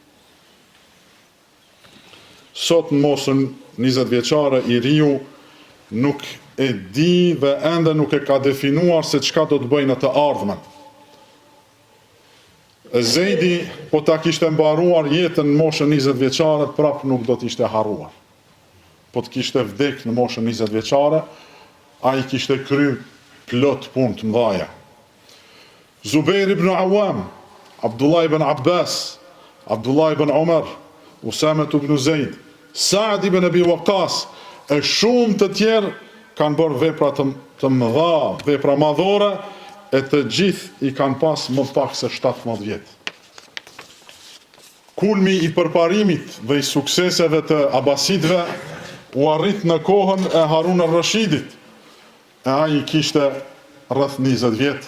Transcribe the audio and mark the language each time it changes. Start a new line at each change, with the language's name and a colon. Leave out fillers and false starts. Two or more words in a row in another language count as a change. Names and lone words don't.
Albanian: Sot në moshën 20 vjeçare i riu nuk e di dhe ende nuk e ka definuar se çka do të bëjë në të ardhmen. Zeidi, po ta kishte mbaruar jetën në moshën 20 vjeçare, prap nuk do të ishte harruar. Po të kishte vdek në moshën 20 vjeçare, ai kishte kry plot punë të mëdha. Zubair ibn Awam, Abdullah ibn Abbas, Abdullah ibn Umar, Usama ibn Zaid, Saad ibn Abi Waqqas e shumë të tjerë kanë bërë vepra të mëdha, vepra madhore, e të gjithë i kanë pas më pak se 17 vjet. Kulmi i përparimit dhe i sukseseve të Abasidve u arrit në kohën e Harun al-Rashidit, e ai kishte rreth 20 vjet.